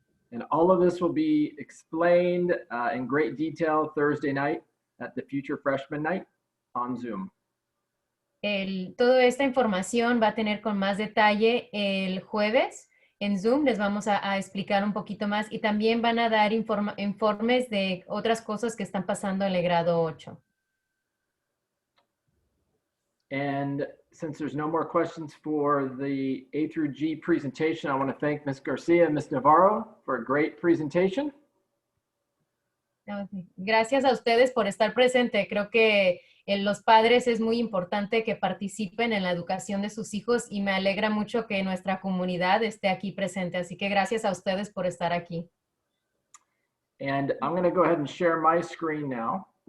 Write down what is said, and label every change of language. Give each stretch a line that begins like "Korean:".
English: And all of this will be explained in great detail Thursday night at the Future Freshman Night on Zoom.
Spanish: Toda esta información va a tener con más detalle el jueves en Zoom. Les vamos a explicar un poquito más y también van a dar informes de otras cosas que están pasando en el grado 8.
English: And since there's no more questions for the A through G presentation, I want to thank Ms. Garcia and Ms. Navarro for a great presentation.
Spanish: Gracias a ustedes por estar presente. Creo que los padres es muy importante que participen en la educación de sus hijos y me alegra mucho que nuestra comunidad esté aquí presente. Así que gracias a ustedes por estar aquí.
English: And I'm going to go ahead and share my screen now.